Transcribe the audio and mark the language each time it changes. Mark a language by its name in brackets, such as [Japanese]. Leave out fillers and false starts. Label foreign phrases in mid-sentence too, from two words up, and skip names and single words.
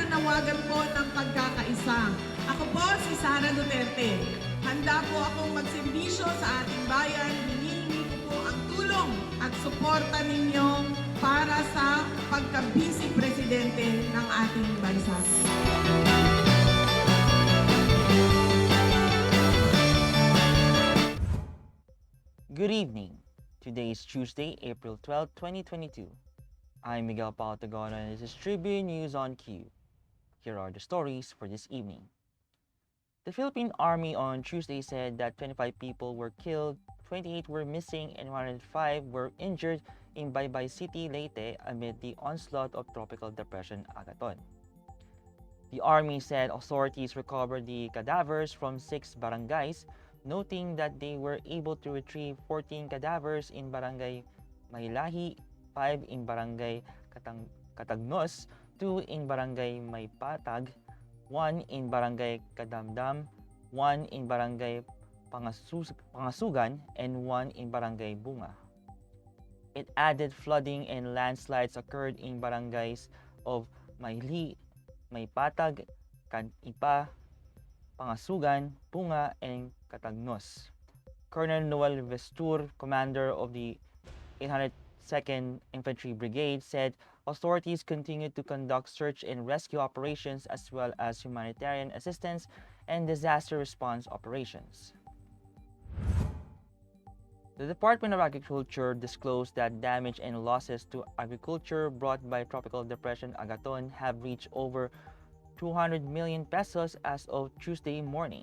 [Filipino] panawagan po ng pagkakaisa. Ako po si Sara Duterte. Handa po akong magserbisyo sa ating bayan. Hinihingi ko po ang tulong at suporta ninyo para sa pagka-vice presidente ng ating bansa. [English] Good evening. Today is Tuesday, April 12, 2022. I'm Miguel Agaton and this is Tribune News on Cue. Here are the stories for this evening. The Philippine Army on Tuesday said that 25 people were killed, 28 were missing, and 105 were injured in Baybay City, Leyte amid the onslaught of Tropical Depression Agaton. The Army said authorities recovered the cadavers from 6 barangays, noting that they were able to retrieve 14 cadavers in Barangay Maylahi, 5 in Barangay Katagnos, 2 in Barangay Maypatag, 1 in Barangay Kadamdam, 1 in Barangay Pangasugan, and 1 in Barangay Bunga. It added flooding and landslides occurred in barangays of Mayli, Maypatag, Kanipa, Pangasugan, Bunga, and Katagnos. Colonel Noel Vestur, commander of the 802nd Infantry Brigade, said authorities continued to conduct search and rescue operations as well as humanitarian assistance and disaster response operations. The Department of Agriculture disclosed that damage and losses to agriculture brought by Tropical Depression Agaton have reached over 200 million pesos as of Tuesday morning.